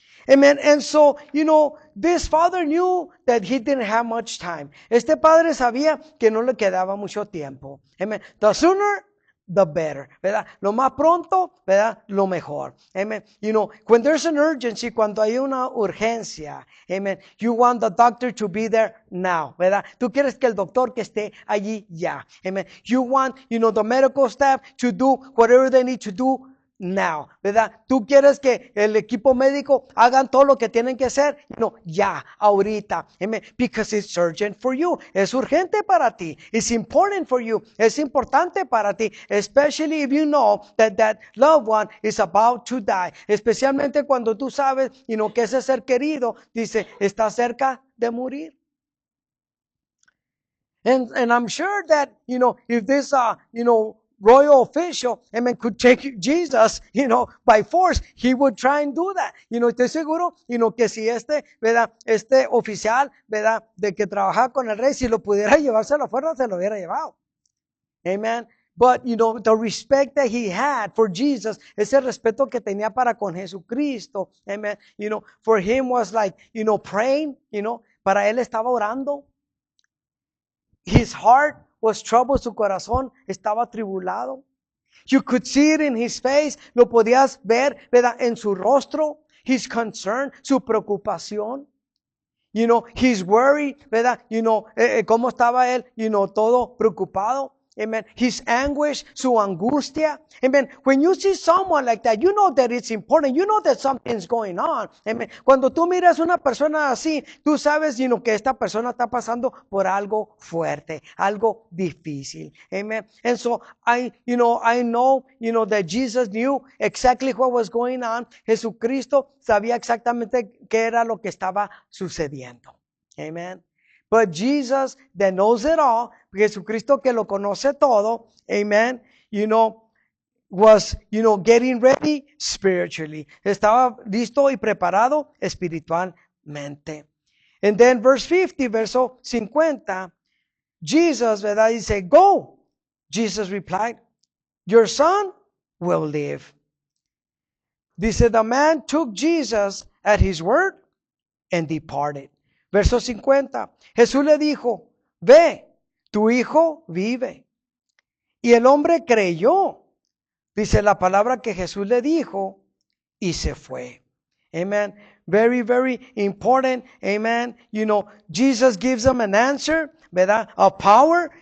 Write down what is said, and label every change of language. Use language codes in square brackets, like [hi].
[en] Amen. And so, this father knew that he didn't have much time. [es] Este padre sabía que no le quedaba mucho tiempo. Amen. [en] The sooner, the better, [es] ¿verdad? Lo más pronto, ¿verdad? Lo mejor. [en] Amen. When there's an urgency, [es] cuando hay una urgencia, [en] amen, you want the doctor to be there now, [es] ¿verdad? Tú quieres que el doctor que esté allí ya. [en] Amen. You want, the medical staff to do whatever they need to do now, [es] ¿verdad? Tú quieres que el equipo médico hagan todo lo que tienen que hacer, ya, ahorita, amen, [en] because it's urgent for you, [es] es urgente para ti, [en] it's important for you, [es] es importante para ti, [en] especially if you know that loved one is about to die, [es] especialmente cuando tú sabes, que ese ser querido, dice, está cerca de morir. [en] And I'm sure that, if this, royal official, amen, could take Jesus, by force, he would try and do that. [es] Estoy seguro, que si ¿verdad? Este oficial, ¿verdad? De que trabajaba con el rey, si lo pudiera llevarse a la fuerza, se lo hubiera llevado. Amen. [en] But, the respect that he had for Jesus, [es] ese respeto que tenía para con Jesucristo, [en] amen, for him was like, praying, [es] para él estaba orando. [en] His heart was troubled, [es] su corazón estaba atribulado. [en] You could see it in his face, [es] lo podías ver, ¿verdad? En su rostro, [en] his concern, [es] su preocupación. [en] His worry, [es] ¿verdad? Cómo estaba él, todo preocupado. [en] Amen. His anguish, [es] su angustia. [en] Amen. When you see someone like that, you know that it's important. You know that something's going on. Amen. [es] Cuando tú miras una persona así, tú sabes, que esta persona está pasando por algo fuerte, algo difícil. [en] Amen. And so I know, that Jesus knew exactly what was going on. [es] Jesucristo sabía exactamente qué era lo que estaba sucediendo. [en] Amen. But Jesus that knows it all, [es] Jesucristo que lo conoce todo, [en] amen, was, getting ready spiritually. [es] Estaba listo y preparado espiritualmente. [en] And then verse 50, [es] verso 50, [en] Jesus, [es] ¿verdad? Dice, [en] go. Jesus replied, your son will live. Dice, the man took Jesus at his word and departed. [es] Verso 50. Jesús le dijo, ve, tu hijo vive. Y el hombre creyó. Dice la palabra que Jesús le dijo y se fue. [en] Amen. Very, very important. Amen. Jesus gives them an answer, [es] ¿verdad? [en] A power.